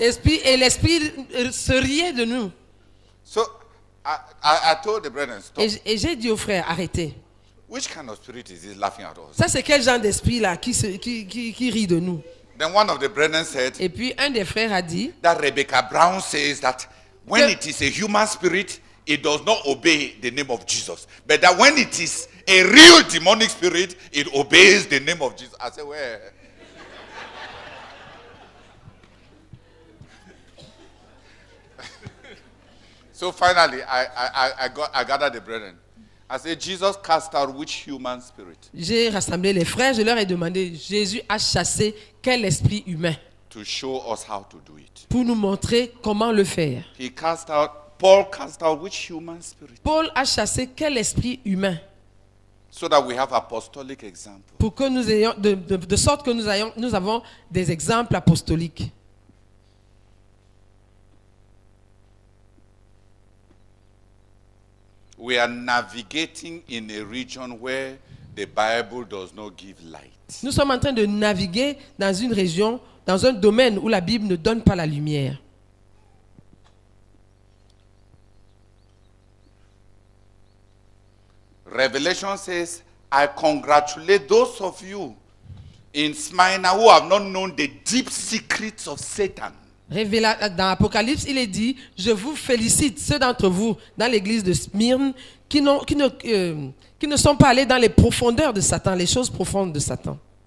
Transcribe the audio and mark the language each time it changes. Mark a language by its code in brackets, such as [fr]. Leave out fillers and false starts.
[fr] Et l'esprit se riait de nous. [en] So I told the brethren, stop. [fr] Et j'ai dit aux frères, arrêtez. [en] Which kind of spirit is this laughing at us? [fr] Ça, c'est quel genre d'esprit là qui rit de nous? [en] Then one of the brethren said [fr] Et puis un des frères a dit [en] that Rebecca Brown says that when it is a human spirit, it does not obey the name of Jesus. But that when it is a real demonic spirit, it obeys the name of Jesus. I said, well. So finally, I gathered the brethren. I said, Jesus cast out which human spirit? [fr] J'ai rassemblé les frères, je leur ai demandé, Jésus a chassé quel esprit humain [en] To show us how to do it. [fr] pour nous montrer comment le faire. [en] Paul cast out which human spirit? [fr] Paul a chassé quel esprit humain [en] So that we have apostolic example. [fr] pour que nous ayons, de sorte que nous avons des exemples apostoliques. [en] We are navigating in a region where the Bible does not give light. [fr] Nous sommes en train de naviguer dans une région, dans un domaine où la Bible ne donne pas la lumière. [en] Revelation says, I congratulate those of you in Smyrna who have not known the deep secrets of Satan. [fr] Dans Apocalypse, il est dit, je vous félicite, ceux d'entre vous dans l'église de Smyrne qui ne sont pas allés dans les profondeurs de Satan, les choses profondes de Satan.